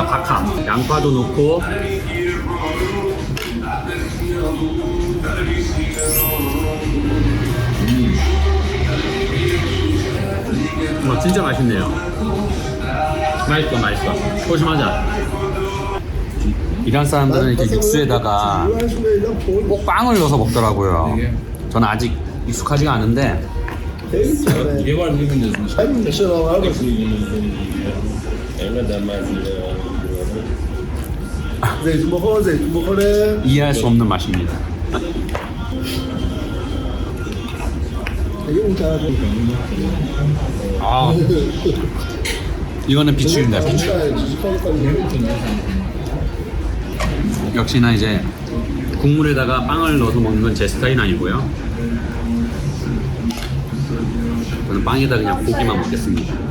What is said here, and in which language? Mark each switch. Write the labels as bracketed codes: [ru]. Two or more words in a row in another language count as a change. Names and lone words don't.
[ko] 박하. 양파도 넣고. 진짜 맛있네요. 맛있어. 소심하자. 이란 사람들은 이렇게 육수에다가 꼭 빵을 넣어서 먹더라고요. 저는 아직 익숙하지가 않은데, [fa] یه بار می‌بینید اینقدر مزه زیتون بخوره [ko] 이해할 수 없는 맛입니다. [fa] اگه اون طرف [ko] 아, 이거는 비추입니다. 비추. 역시나 이제 국물에다가 빵을 넣어서 먹는 건 제 스타일은 아니고요. 저는 빵에다 그냥 고기만 먹겠습니다.